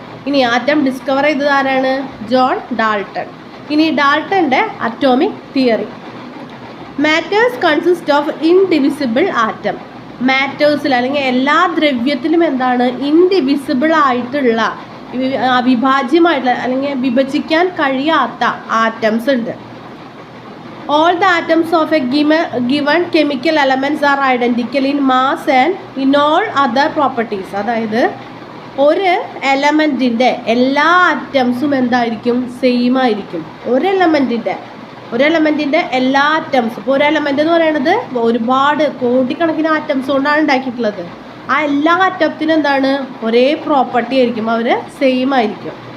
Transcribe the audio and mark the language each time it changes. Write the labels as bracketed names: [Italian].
[Malayalam] ഇനി atom discover ചെയ്തത് ആരാണ്? John Dalton. ഇനി ഡാൾട്ടൻ്റെ atomic theory. [English] Matters consist of indivisible atom. [Malayalam] മാറ്റേഴ്സിൽ അല്ലെങ്കിൽ എല്ലാ ദ്രവ്യത്തിലും എന്താണ്? ഇൻഡിവിസിബിൾ ആയിട്ടുള്ള, അവിഭാജ്യമായിട്ടുള്ള അല്ലെങ്കിൽ വിഭജിക്കാൻ കഴിയാത്ത ആറ്റംസ് ഉണ്ട്. [English] All the atoms of a given chemical elements are identical in mass and in all other properties. [Malayalam] അതായത് ഒരു എലമെൻറ്റിൻ്റെ എല്ലാ ആറ്റംസും എന്തായിരിക്കും? സെയിം ആയിരിക്കും. ഒരു എലമെൻറ്റിൻ്റെ എല്ലാ ആറ്റംസും. ഇപ്പോൾ ഒരു എലമെൻ്റ് എന്ന് പറയുന്നത് ഒരുപാട് കോടിക്കണക്കിന് ആറ്റംസ് കൊണ്ടാണ് ഉണ്ടാക്കിയിട്ടുള്ളത്. ആ എല്ലാ ആറ്റത്തിനും എന്താണ്? ഒരേ പ്രോപ്പർട്ടി ആയിരിക്കും, അവർ സെയിം ആയിരിക്കും.